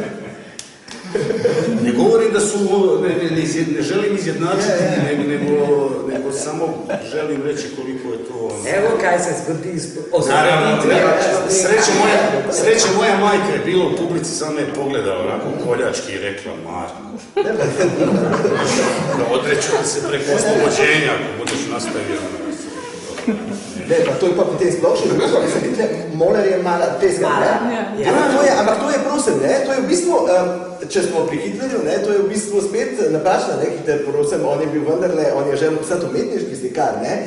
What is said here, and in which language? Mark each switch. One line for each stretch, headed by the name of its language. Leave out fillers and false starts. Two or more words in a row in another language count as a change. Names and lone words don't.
Bosnian: Ne govorim da su, ne želim izjednačiti, nego samo želim reći koliko je to...
Slovenian: Evo kaj se zgodi
Bosnian: Naravno, sreće moja majka je bila u publici, sam me je pogledala onako koljački i rekla, Marko, da odreću se preko oslobođenja, ako budeš nastavio.
Slovenian: Ne, pa to je pa potem splošno, moler je mala teska, ne? Ampak to je prosim, ne? To je v bistvu, če smo pri Hitlerju, ne? To je v bistvu spet napačna, ne? Hitler, prosim, on je bil vendarle, on je želel postati umetniški slikar, ne?